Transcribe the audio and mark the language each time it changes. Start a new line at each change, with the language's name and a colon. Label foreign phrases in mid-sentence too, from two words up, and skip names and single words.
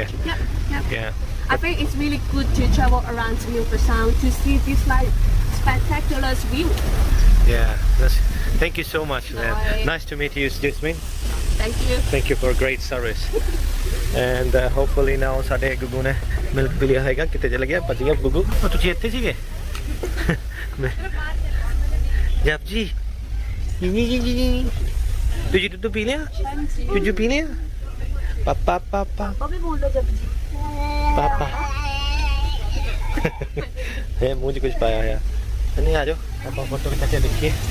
English: Yeah. I think it's really good to travel around to Milford Sound to see this like spectacular view. Yeah. Thank you so much, man. Nice to meet you, Jasmine. Thank you. Thank you for great service. And hopefully now
Punjabi: ਸਾਡੇ ਗੁੱਗੂ ਨੇ ਮਿਲਕ ਪੀ ਲਿਆ ਹੈਗਾ ਕਿਤੇ ਚਲ ਗਿਆ ਭੱਜ ਗਿਆ ਗੁੱਗੂ ਤੁਸੀਂ ਇੱਥੇ ਸੀਗੇ ਜਪ ਜੀ ਤੁਸੀਂ ਦੁੱਧ ਪੀ ਲਿਆ ਤੁਸੀਂ ਪੀ ਲਿਆ ਪਾਪਾ ਪਾਪਾ ਪਾਪਾ ਇਹ ਮੂੰਹ 'ਚ ਕੁਝ ਪਾਇਆ ਹੋਇਆ ਨਹੀਂ ਆ ਜਾਓ ਆਪਾਂ ਫੋਟੋ ਖਿੱਚ ਕੇ ਦੇਖੀਏ